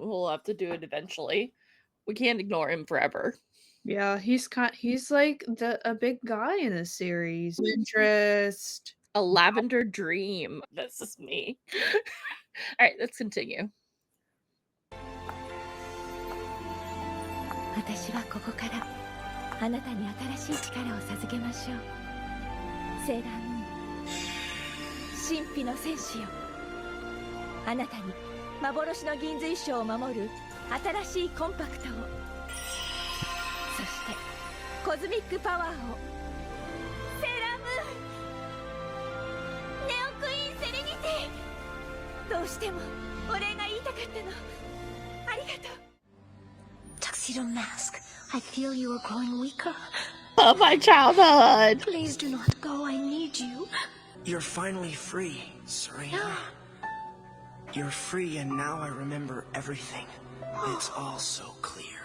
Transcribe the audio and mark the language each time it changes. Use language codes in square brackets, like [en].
[en] We'll have to do it eventually. We can't ignore him forever. Yeah, he's like a big guy in this series. Interest. A lavender dream. This is me. All right, let's continue. [ja] 私はここからあなたに新しい力を授けましょう。セーラームーン、神秘の戦士よ。あなたに幻の銀髄章を守る新しいコンパクトを。そしてコズミックパワーを。セーラームーン、ネオクイーンセレニティ。どうしてもお礼が言いたかったの。ありがとう。 [en] Tuxedo Mask, I feel you are growing weaker. Oh, my childhood! Please do not go, I need you. You're finally free, Serena. You're free, and now I remember everything. It's all so clear.